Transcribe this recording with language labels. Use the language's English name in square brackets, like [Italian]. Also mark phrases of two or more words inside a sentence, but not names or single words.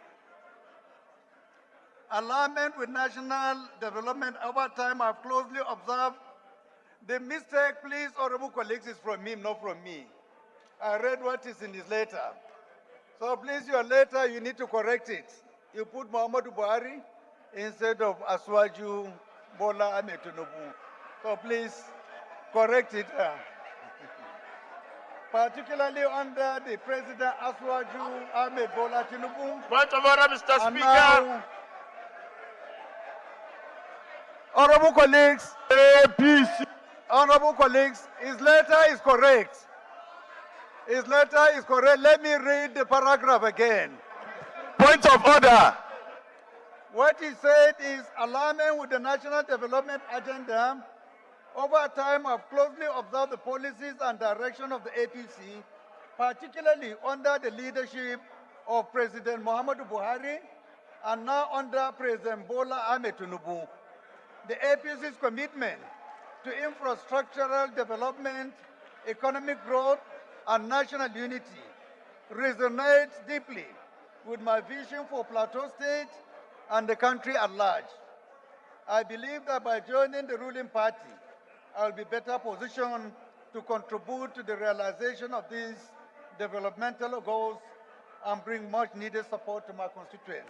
[English] Alignment with national development. Over time, I've closely observed the mistake, please, honorable colleagues, is from him, not from me. I read what is in his letter. So please, your letter, you need to correct it. you put Muhammadu Buhari instead of Aswaju Bola Ahmed Tinubu. So please correct it. Particularly under the President Aswaju Ahmed Bola Tinubu. Point of order, Mr. And Speaker. now, honorable colleagues, APC. honorable colleagues, his letter is correct. His letter is correct. Let me read the paragraph again. Point of order. What he said is alarming with the national development agenda. Over time, I've closely observed the policies and direction of the APC, particularly under the leadership of President Muhammadu Buhari and now under President Bola Ahmed Tinubu. The APC's commitment to infrastructural development, economic growth, and national unity resonates deeply with my vision for Plateau State and the country at large. I believe that by joining the ruling party, I'll be better positioned to contribute to the realization of these developmental goals and bring much needed support to my constituents.